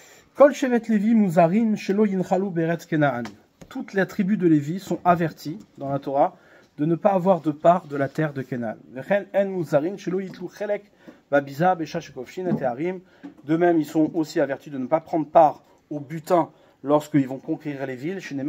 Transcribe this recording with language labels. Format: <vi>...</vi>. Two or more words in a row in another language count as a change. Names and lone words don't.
<he>כל שבט לוי מוזהרים שלא ינחלו בארץ כנען.</he> <fr>Toutes les tribus de Lévi sont averties dans la Torah de ne pas avoir de part de la terre de Canaan. De même, ils sont aussi avertis de ne pas prendre part au butin lorsqu'ils vont conquérir les villes.</fr>